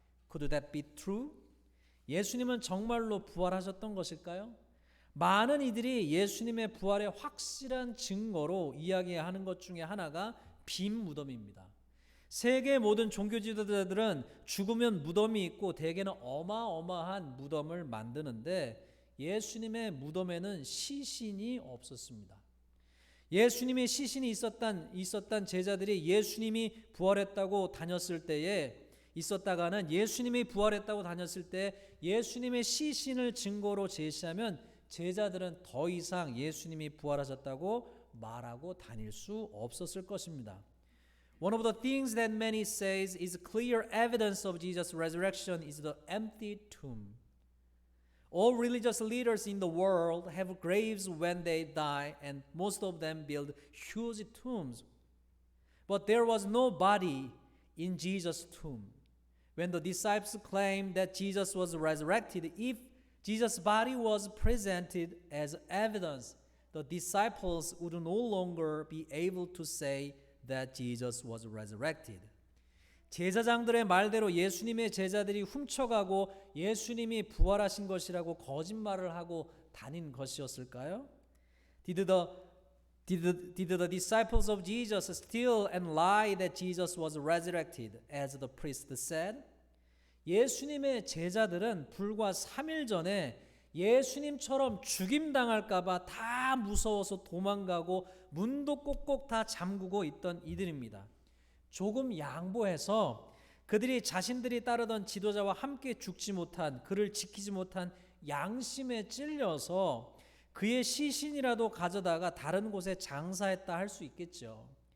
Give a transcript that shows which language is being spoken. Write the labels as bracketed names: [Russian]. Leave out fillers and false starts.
[English] Could that be true? [Korean] 예수님은 정말로 부활하셨던 것일까요? 많은 이들이 예수님의 부활의 확실한 증거로 이야기하는 것 중에 하나가 빈 무덤입니다. 세계 모든 종교 지도자들은 죽으면 무덤이 있고 대개는 어마어마한 무덤을 만드는데 예수님의 무덤에는 시신이 없었습니다. 예수님의 시신이 있었던 제자들이 예수님이 부활했다고 다녔을 때에 있었다가는 예수님이 부활했다고 다녔을 때 예수님의 시신을 증거로 제시하면 제자들은 더 이상 예수님이 부활하셨다고 말하고 다닐 수 없었을 것입니다. [English] One of the things that many says is clear evidence of Jesus' resurrection is the empty tomb. All religious leaders in the world have graves when they die, and most of them build huge tombs. But there was no body in Jesus' tomb. When the disciples claimed that Jesus was resurrected, if Jesus' body was presented as evidence, the disciples would no longer be able to say that Jesus was resurrected. [Korean] 제사장들의 말대로 예수님의 제자들이 훔쳐가고 예수님이 부활하신 것이라고 거짓말을 하고 다닌 것이었을까요? [English] Did the disciples of Jesus steal and lie that Jesus was resurrected, as the priest said? [Korean] 예수님의 제자들은 불과 3일 전에 예수님처럼 죽임당할까 봐 다 무서워서 도망가고 문도 꼭꼭 다 잠그고 있던 이들입니다. 조금 양보해서 그들이 자신들이 따르던 지도자와 함께 죽지 못한, 그를 지키지 못한 양심에 찔려서 그의 시신이라도 가져다가 다른 곳에 장사했다 할 수 있겠죠.